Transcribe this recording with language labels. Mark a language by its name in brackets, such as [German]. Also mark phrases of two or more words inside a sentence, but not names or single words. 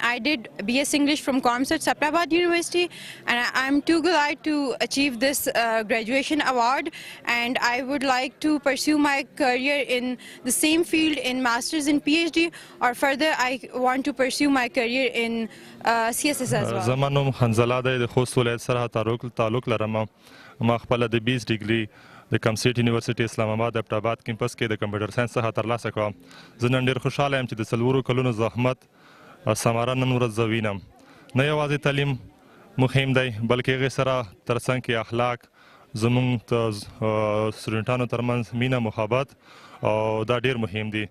[English] I did BS English from Comsets Applebaum University and I am too glad to achieve this graduation award and I would like to pursue my career in the same field in Masters and PhD, or further I want to pursue my career in CSS as well. [Pashto] زمانم حنزله د خوست ولایت سره تعلق لرم. ما خپل د 20 ډیګري د کمسیټ یونیورسيټي اسلام آباد ایبټ کیمپس کې د [English] computer science [Pashto] څخه ترلاسه کړم. زه نن ډېر خوشحاله یم چې د څلورو کلونو زحمت ثمره نن ورځ زه وینم. نه یوازې تعلیم مهم دی بلکې هغې سره ترڅنګ کې اخلاق, زموږ د سټوډنټانو ترمنځ مینه, محبت او دا ډېر مهم دي.